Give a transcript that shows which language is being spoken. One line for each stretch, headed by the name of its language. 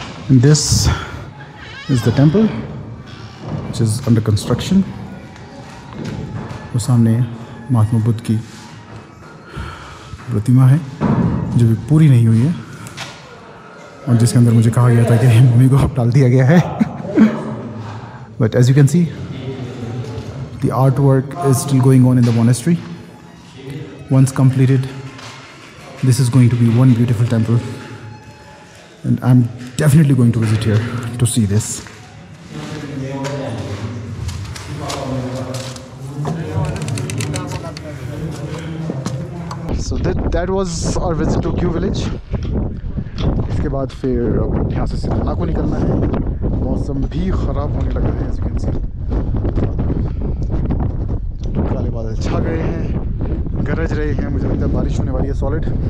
English: This is the temple which is under construction.
Hindi: वो सामने महात्मा बुद्ध की प्रतिमा है जो भी पूरी नहीं हुई है और जिसके अंदर मुझे कहा गया था कि मम्मी को अब डाल दिया गया है।
English: But as you can see, the artwork is still going on in the monastery. Once completed, this is going to be one beautiful temple, and I'm definitely going to visit here to see this. So that was our visit to Q Village.
Hindi: इसके बाद फिर अब यहाँ से सीधा नाको निकलना है। मौसम भी ख़राब होने लगा है,
English: as you can see.
Hindi: काले बादल छा गए हैं, गरज रहे हैं, मुझे लगता है बारिश होने वाली है सॉलिड।